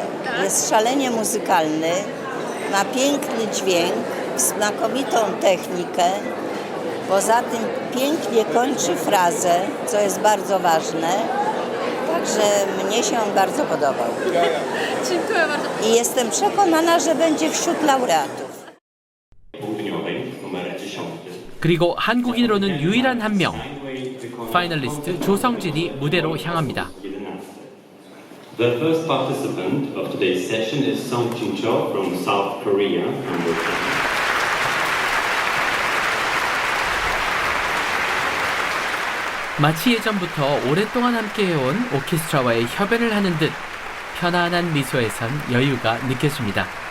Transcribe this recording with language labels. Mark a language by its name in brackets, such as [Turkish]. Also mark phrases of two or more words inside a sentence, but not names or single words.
[Polish] Jest szalenie muzykalny, ma piękny dźwięk, znakomitą technikę. Poza tym pięknie kończy frazę, co jest bardzo ważne. Także mnie się on bardzo podobał. Dziękuję bardzo. I jestem przekonana, że będzie wśród laureatów. południowej, numer 10. [Korean] 그리고 한국인으로는 유일한 한 명, 파이널리스트 조성진이 무대로 향합니다. [English] The first participant of today's session is Song Jin-cho from South Korea. [Korean] 마치 예전부터 오랫동안 함께해온 오케스트라와의 협연을 하는 듯 편안한 미소에선 여유가 느껴집니다.